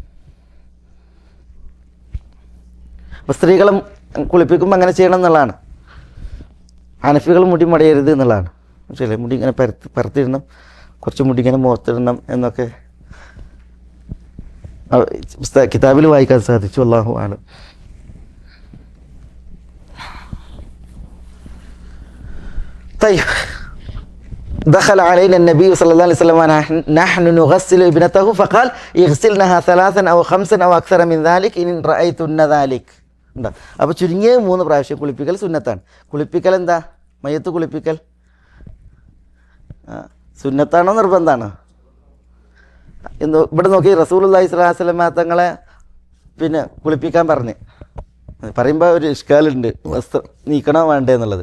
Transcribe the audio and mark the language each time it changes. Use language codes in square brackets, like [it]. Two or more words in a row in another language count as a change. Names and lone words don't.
[ml] അപ്പോൾ സ്ത്രീകളും കുളിപ്പിക്കുമ്പോൾ അങ്ങനെ ചെയ്യണം എന്നുള്ളതാണ്. ഹനഫികൾ മുടി മടയരുത് എന്നുള്ളതാണ്. ശരി, മുടി ഇങ്ങനെ പരത്തിടണം, കുറച്ച് മുടി ഇങ്ങനെ മുഖത്തിടണം എന്നൊക്കെ കിതാബിൽ വായിക്കാൻ സാധിച്ചു. [ar] الله أعلم. دخل علينا النبي صلى الله عليه وسلم ونحن نغسل ابنته فقال اغسلنها 3 أو 5 أو أكثر من ذلك إن رأيتن ذلك. [ml] അപ്പോൾ ചുരുങ്ങിയ 3 പ്രാവശ്യം കുളിപ്പിക്കൽ സുന്നത്താണ്. കുളിപ്പിക്കൽ എന്താ, മയ്യത്ത് കുളിപ്പിക്കൽ സുന്നത്താണോ നിർബന്ധമാണോ? ഇവിടെ നോക്കി റസൂലുള്ളാഹി [ar] صلى الله عليه وسلم [ml] തങ്ങളെ കുളിപ്പിക്കാൻ പറയുമ്പോൾ ഒരു ഇഷ്കാലുണ്ട്, വസ്ത്രം നീക്കണോ വേണ്ടേ എന്നുള്ളത്.